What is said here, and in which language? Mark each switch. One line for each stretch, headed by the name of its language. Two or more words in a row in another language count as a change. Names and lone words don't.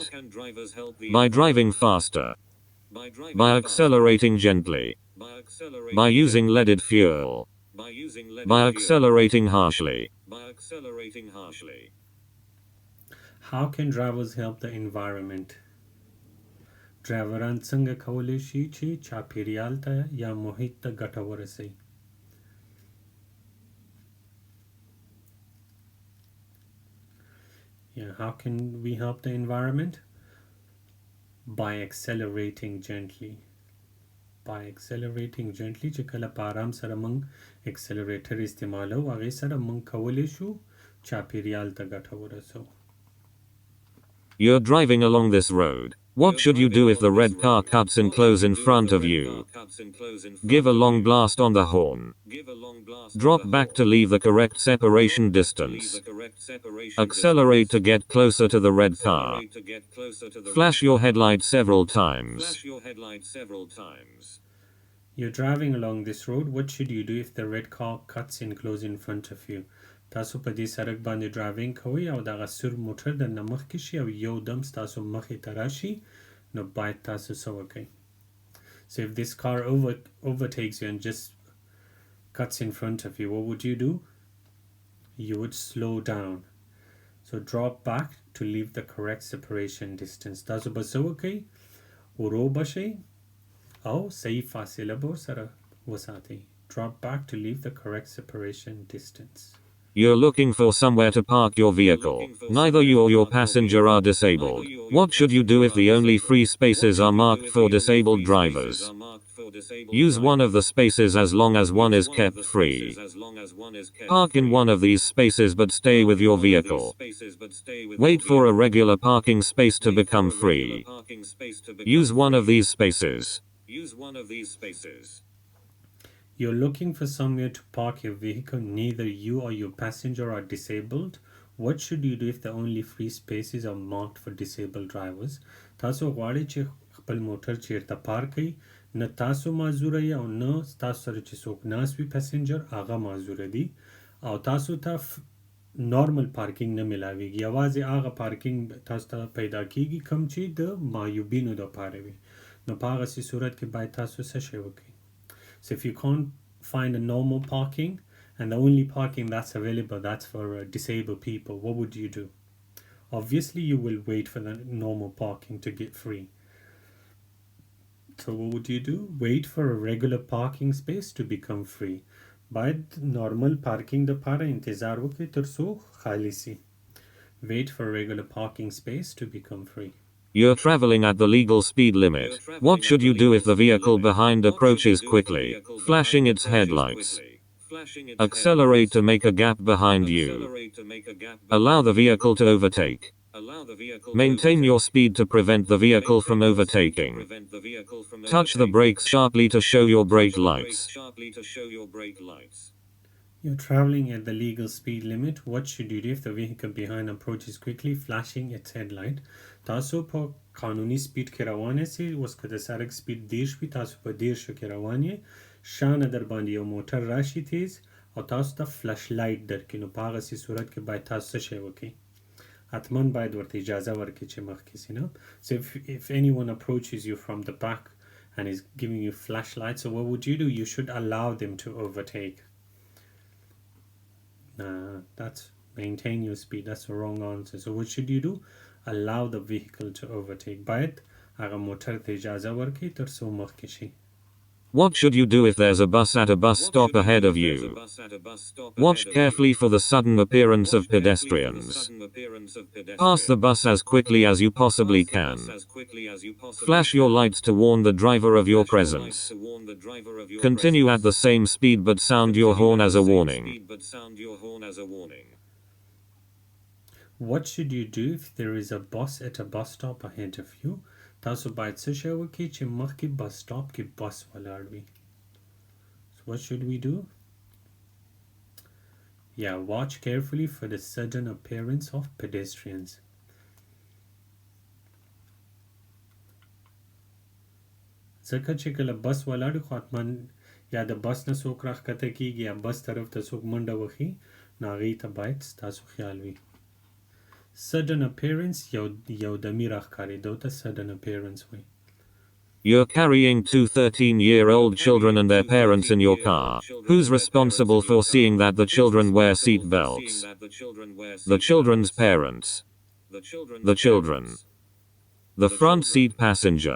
English: By driving faster. By accelerating gently. By using leaded fuel. By accelerating harshly. how can drivers help the environment
Pashto: ډرایوران څنګه کولی شي چې چاپیریال ته یا محیط ته ګټه ورسوي
English: yeah how can we help the environment by accelerating gently
Pashto: چې کله په آرام سره موږ اکسلریټر استعمالو هغې سره موږ کولی شو چاپیریال ته ګټه ورسوو
English: You're driving along this road. What should you do if the red car cuts in close in front of you? Give a long blast on the horn. Drop back to leave the correct separation distance. Accelerate to get closer to the red car. Flash your headlight several times. You're driving along this road. What should you do if the red car cuts in close in front of you?
Pashto: تاسو په دې سړک باندې ډرایوینګ کوئ او دغه سور موټر درنه مخکې شي او یو دم ستاسو مخې ته راشي نو باید تاسو څه وکئ
English: So if this car overtakes you and just cuts in front of you, what would you do? You would slow down. So drop back to leave the correct separation distance.
Pashto: تاسو به څه وکئ ورو بشئ او صحیح فاصله به ورسره وساتئ
English: Drop back to leave the correct separation distance. You're looking for somewhere to park your vehicle. Neither you or your passenger are disabled. What should you do if the only free spaces are marked for disabled drivers? Use one of the spaces as long as one is kept free. Park in one of these spaces but stay with your vehicle. Wait for a regular parking space to become free. Use one of these spaces. You're looking for somewhere to park your vehicle. Neither you or your passenger are disabled. What should you do if the only free spaces are marked for disabled drivers?
Pashto: تاسو غواړئ چې خپل موټر چیرته پارک کړئ نه تاسو معذوره یې او نه تاسو سره چې څوک ناست وي پسنجر هغه معذوره دي او تاسو ته
English: normal parking
Pashto: نه ملاویږي یوازې هغه پارکینګ تاسو ته پیدا کیږي کوم چې د معیوبینو دپاره وي نو په هغسې صورت کې باید تاسو څه شی وکړئ
English: So if you can't find a normal parking and the only parking that's available that's for disabled people, what would you do? Obviously you will wait for the normal parking to get free. So what would you do? Wait for a regular parking space to become free.
Pashto: باید
English: normal parking
Pashto: دپاره انتظار وکړئ تر څو خالی سي.
English: Wait for a regular parking space to become free. You're traveling at the legal speed limit. What should you do if the vehicle behind approaches quickly, flashing its headlights? Accelerate to make a gap behind you. Allow the vehicle to overtake. Maintain your speed to prevent the vehicle from overtaking. Touch the brakes sharply to show your brake lights. You're traveling at the legal speed limit. What should you do if the vehicle behind approaches quickly, flashing its headlight?
Pashto: تاسو په قانوني سپیډ کې روان یاستئ اوس که د سړک سپیډ 10 وي تاسو په 10 کې روان یې شانه در باندې یو موټر راشي تیز او تاسو ته
English: flash light
Pashto: درکړي نو په هغسې صورت کې باید تاسو څه شی وکړئ حتما باید ورته اجازه ورکړي چې مخکې سي نه
English: So if anyone approaches you from the back and is giving you flashlights, so what would you do? You should allow them to overtake. That's maintain your speed. That's the wrong answer. So what should you do? Allow the vehicle to overtake.
Pashto: باید هغه موټر ته اجازه ورکړي تر څو مخکې شي
English: What should you do if there's a bus at a bus stop ahead of you? Watch carefully for the sudden appearance of pedestrians. Pass the bus as quickly as you possibly can. Flash your lights to warn the driver of your presence. Continue at the same speed but sound your horn as a warning. What should you do if there is a bus at a bus stop ahead of you?
Pashto: تاسو باید څه شی وکړئ چې مخکې
English: bus stop
Pashto: کې بس ولاړ وي.
English: So what should we do? Yeah, watch carefully for the sudden appearance of pedestrians.
Pashto: ځکه چې کله بس ولاړ خو حتما یا د بس نه څوک راښکته کیږي یا بس طرف ته څوک منډه وهي نو هغې ته باید ستاسو خیال وي.
English: Sudden appearance
Pashto: یو دمي راښکارېدو ته
English: sudden appearance
Pashto: وایي.
English: You're carrying two 13-year-old children and their parents in your car. Who's responsible for seeing that the children wear seat belts? The children's parents. The children. The front seat passenger.